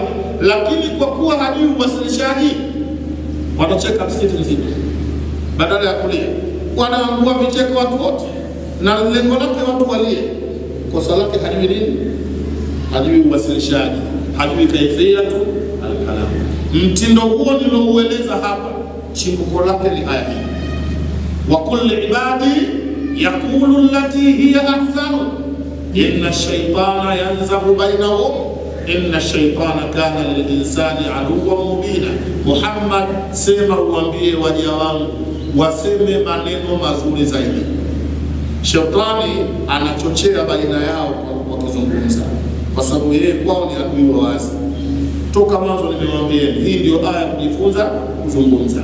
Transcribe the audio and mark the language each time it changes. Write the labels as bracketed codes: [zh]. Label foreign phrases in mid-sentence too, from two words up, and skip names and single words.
[sw] Lakini kwa kuwa hajui uwasilishaji, wanacheka msikiti mzima badala ya kulia, wanaangua vicheko watu wote, na lengo lake watu walie. Kosa lake hajui nini? Hajui uwasilishaji, hajui [ar] كيفية الكلام. [sw] Mtindo huo niloueleza hapa, chimbuko lake ni aya hii: [ar] وقل لعبادي يقولوا التي هي أحسن إن الشيطان ينزغ بينهم إن الشيطان كان للإنسان عدوا مبينا. [sw] Muhammad, sema uambie waja wangu waseme maneno mazuri zaidi. Shetani anachochea baina yao kwa kuzungumza, kwa sababu yeye kwao ni adui wa wazi. Toka mwanzo nimewaambia, hii ndio aya kujifunza kuzungumza.